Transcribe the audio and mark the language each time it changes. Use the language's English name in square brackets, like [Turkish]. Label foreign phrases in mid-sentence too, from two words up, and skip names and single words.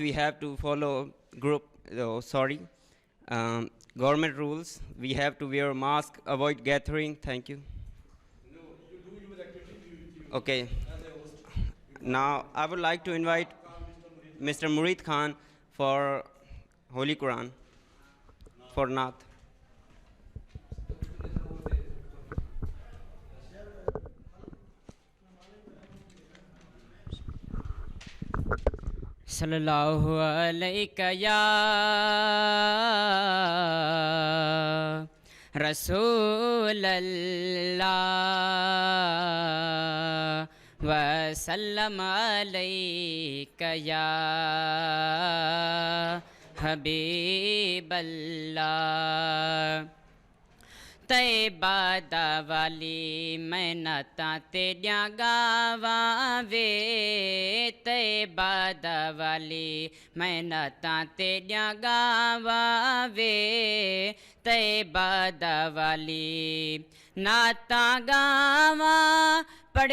[English] We have to follow government rules. We have to wear mask, avoid gathering. Thank you. Okay. Now I would like to invite Mr. Murid Khan for Holy Quran, for Naat. [Arabic] صلى الله عليك يا رسول الله وسلم عليك يا حبيب الله [Punjabi] طیبہ دا والی میں نعتاں تیریاں گاواں وے طیبہ دا والی میں نعتاں تیریاں گاواں وے طیبہ دا والی نعتاں گاواں پڑھ